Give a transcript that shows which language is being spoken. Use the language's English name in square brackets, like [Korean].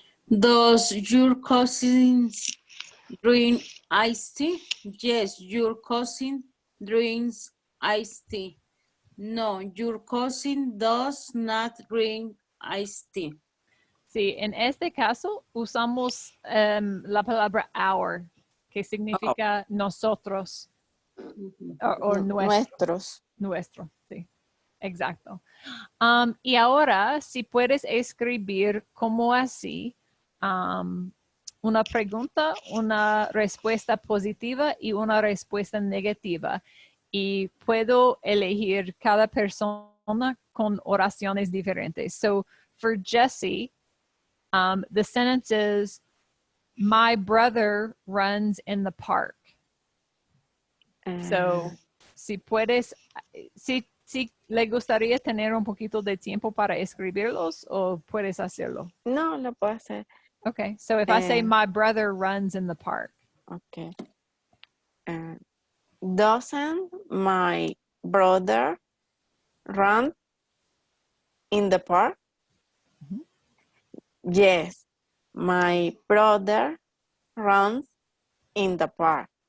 [English] Does your cousin drink iced tea? Yes, your cousin drinks iced tea. No, your cousin does not drink iced tea. [Spanish] Sí, en este caso usamos la palabra our, que significa nosotros o Nuestros. nuestro, sí, exacto. Y ahora, si puedes escribir como así, una pregunta, una respuesta positiva y una respuesta negativa. Y puedo elegir cada persona con oraciones diferentes. [English] So for Jesse, the sentence is, my brother runs in the park. [Spanish] So, si puedes, si le gustaría tener un poquito de tiempo para escribirlos o puedes hacerlo. No, lo puedo hacer. [English] Okay, so if I say my brother runs in the park. Okay. Doesn't my brother run in the park? Mhm. Yes, my brother runs in the park.